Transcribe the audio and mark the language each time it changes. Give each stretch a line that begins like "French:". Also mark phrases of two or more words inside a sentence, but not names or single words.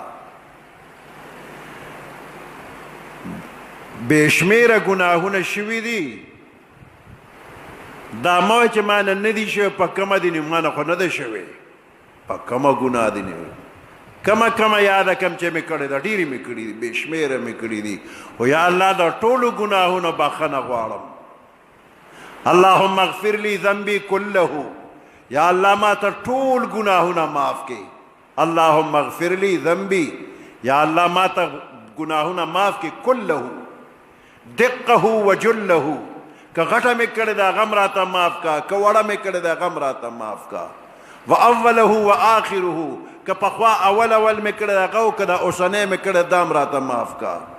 Pashto: بې شمېره ګناهونه شوي دي دا مه وایه چې ما نه نه دي شوي په کومه دي ما نه خو نه ده شوې په کومه ګناه دي نیولې کمه یاده کم چې مې کړې ده ډېرې مې کړي دي بې شمېره مې کړي دي خو یا الله د ټولو ګناهونو بخښنه غواړم
Arabic: اللهم اغفر لي ذنبي كله
Pashto: یا الله ما ته ټول ګناهونه معاف کړي
Arabic: اللهم اغفر لي ذنبي
Pashto: یا الله ما ته ګناهونه معاف کړي
Arabic: كله دقه وجله
Pashto: که غټه مې کړې ده غم راته معاف کا که وړه مې کړې ده غم راته معاف کا
Arabic: واوله واخره
Pashto: که پخوا اول مې کړی هغه او که د اوسنۍ مې کړی دام راته معاف کا